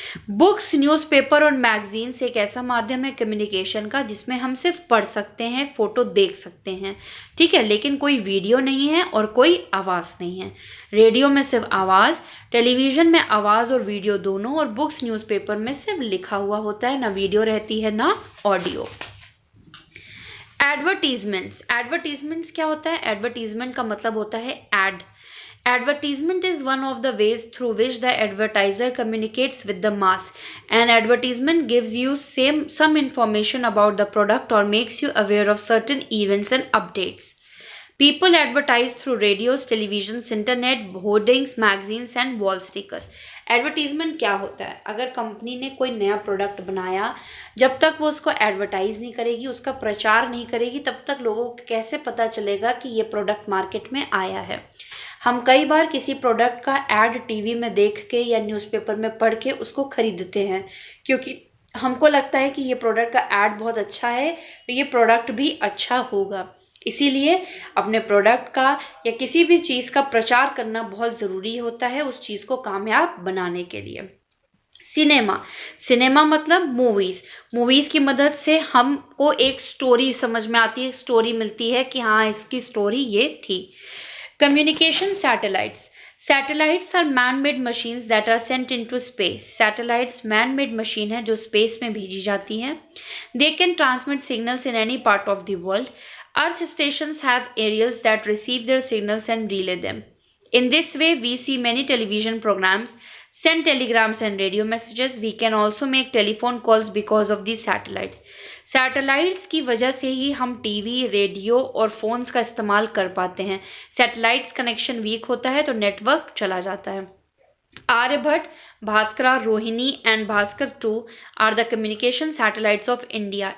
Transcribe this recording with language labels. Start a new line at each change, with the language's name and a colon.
Hindi: Books, newspaper और magazines एक ऐसा माध्यम है कम्युनिकेशन का जिसमें हम सिर्फ पढ़ सकते हैं, फ़ोटो देख सकते हैं, ठीक है, लेकिन कोई वीडियो नहीं है और कोई आवाज़ नहीं है। रेडियो में सिर्फ आवाज़, टेलीविज़न में आवाज़ और वीडियो दोनों, और बुक्स, न्यूज़पेपर में सिर्फ लिखा हुआ होता है, ना वीडियो रहती है ना ऑडियो। एडवर्टीजमेंट्स, एडवर्टीजमेंट्स क्या होता है? एडवर्टीजमेंट का मतलब होता है add.
English: Advertisement is one of the ways through which the advertiser communicates with the mass. An advertisement gives you some information about the product or makes you aware of certain events and updates. People advertise through radios, televisions, internet, hoardings, magazines and wall stickers.
Hindi: Advertisement क्या होता है? अगर company ने कोई नया product बनाया, जब तक वो उसको एडवर्टाइज नहीं करेगी, उसका प्रचार नहीं करेगी, तब तक लोगों को कैसे पता चलेगा कि ये प्रोडक्ट मार्केट में आया है। हम कई बार किसी प्रोडक्ट का ऐड टीवी में देख के या न्यूज़पेपर में पढ़ के उसको खरीदते हैं, क्योंकि हमको लगता है कि ये प्रोडक्ट का ऐड बहुत अच्छा है तो ये प्रोडक्ट भी अच्छा होगा। इसीलिए अपने प्रोडक्ट का या किसी भी चीज़ का प्रचार करना बहुत ज़रूरी होता है उस चीज़ को कामयाब बनाने के लिए। सिनेमा, सिनेमा मतलब मूवीज़। मूवीज़ की मदद से हमको एक स्टोरी समझ में आती है, एक स्टोरी मिलती है कि हाँ इसकी स्टोरी ये थी।
English: Communication, satellites. Satellites are man made machines that are sent into space.
Hindi: Satellites man made machine है जो स्पेस में भेजी जाती हैं।
English: They can transmit signals in any part of the world. Earth stations have aerials that receive their signals and relay them. In this way, we see many television programs, send telegrams and radio messages. We can also make telephone calls because of these satellites.
Hindi: Satellites की वजह से ही हम TV, radio और phones का इस्तेमाल कर पाते हैं। सैटेलाइट्स कनेक्शन वीक होता है तो नेटवर्क चला जाता है।
English: Aryabhata, Bhaskara, Rohini and Bhaskar 2 are the communication satellites of India.